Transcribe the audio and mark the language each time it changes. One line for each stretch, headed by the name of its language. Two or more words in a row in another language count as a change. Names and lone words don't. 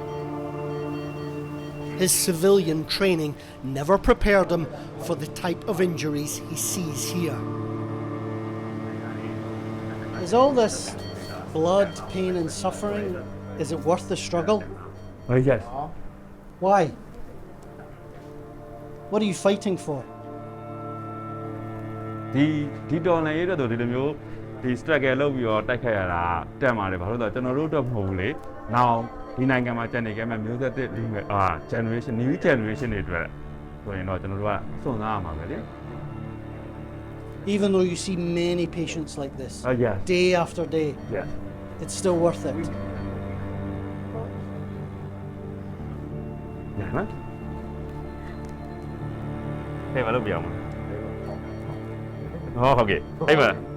English: His civilian training never prepared him for the type of injuries he sees here. Is all this blood, pain and suffering, is it worth the struggle? Yes. Why? What are you fighting for?
Burmese: ဒီတော်လှန်ရေးတော့ဒီလိုမျိုးဒီ struggle လုပ်ပြီးတော့တိုက်ခိုက်ရတာတက်မှာလေဘာလို့လဲကျွန်တော်တို့တော့မဟုတ်ဘူးလေ။နောက်ဒီနိုင်ငံမှာကျန်နေခဲ့မဲ့မျိုးဆက်သစ်လူငယ်
English: generation new generation
Burmese: တွေအတွက်ဆိုရင်တော့ကျွန်တော်တို့ကစွန့်စားရမှာပဲလေ။
English: Even though you see many patients like this, yes. day after day, Yes. it's still worth it. Yeah, no? Hey, what are you? Oh, okay. Hey, man.